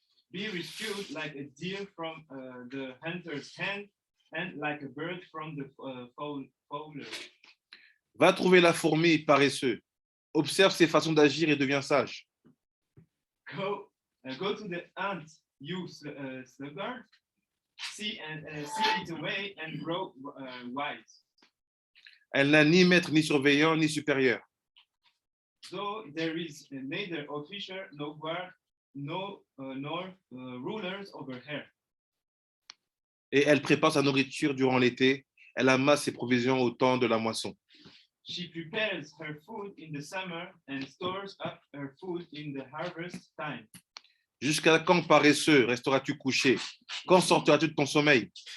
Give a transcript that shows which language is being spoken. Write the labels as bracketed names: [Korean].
[English] Be rescued like a deer from the hunter's hand and like a bird from the fowler. [French] Va trouver la fourmi paresseux. Observe ses façons d'agir et deviens sage. [English] Go to the ant, you sluggard. See it away and grow wise. [French] Elle n'a ni maître, ni surveillant, ni supérieur. [English] So there is neither officer, no guard, nor rulers over her. [French] Et elle prépare sa nourriture durant l'été. Elle amasse ses provisions au temps de la moisson. [English] She prepares her food in the summer and stores up her food in the harvest time. [French] Jusqu'à quand, paresseux, resteras-tu couché? Quand sortiras-tu de ton sommeil?